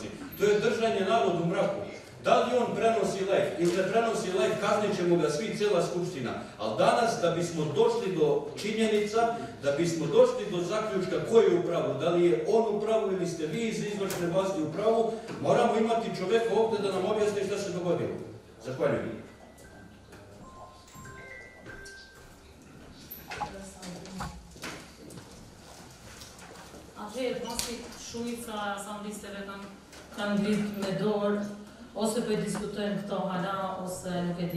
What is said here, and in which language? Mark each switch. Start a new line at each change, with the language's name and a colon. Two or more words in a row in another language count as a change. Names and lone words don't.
Bosnian: To je držanje narodu u mraku. Da li on prenosi live ili ne prenosi live, kaznit ćemo ga svi, cijela skupština. Ali danas, da bismo došli do činjenica, da bismo došli do zaključka ko je u pravu, da li je on u pravu ili ste vi iz izvršne vlasti u pravu, moramo imati čoveka ovdje da nam objasni šta se dogodilo. Zahvaljujem.
Albanian: Atëherë, pasi shumica asamblisteve kanë ngritë me dorë, ose po e diskutojnë këto hala, ose nuk e di.